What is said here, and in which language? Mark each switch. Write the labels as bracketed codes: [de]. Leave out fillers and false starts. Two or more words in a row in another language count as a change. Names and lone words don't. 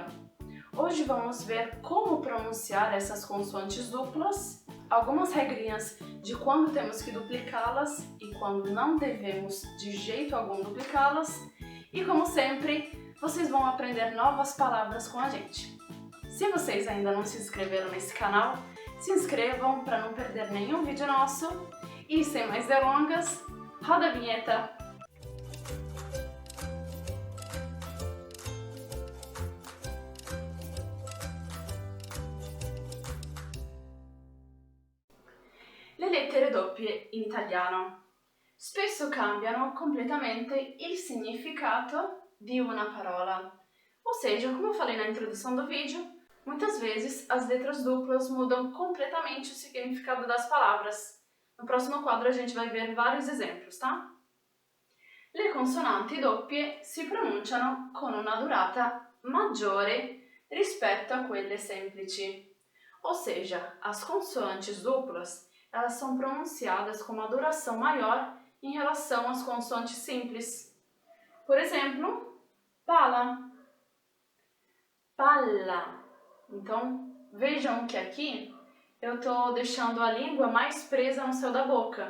[pt] Hoje vamos ver como pronunciar essas consoantes duplas, algumas regrinhas de quando temos que duplicá-las e quando não devemos de jeito algum duplicá-las, e como sempre, vocês vão aprender novas palavras com a gente. Se vocês ainda não se inscreveram nesse canal, se inscrevam para não perder nenhum vídeo nosso, e sem mais delongas, roda a vinheta! [it] Le lettere doppie in italiano spesso cambiano completamente il significato di una parola. [pt] Ou seja, como eu falei na introdução do vídeo, muitas vezes as letras duplas mudam completamente o significado das palavras. No próximo quadro a gente vai ver vários exemplos, tá? [it] Le consonanti doppie si pronunciano con una durata maggiore rispetto a quelle semplici. [pt] Ou seja, as consoantes duplas elas são pronunciadas com uma duração maior em relação às consoantes simples. Por exemplo, [it] pala, palla. [pt] Então, vejam que aqui eu estou deixando a língua mais presa no céu da boca.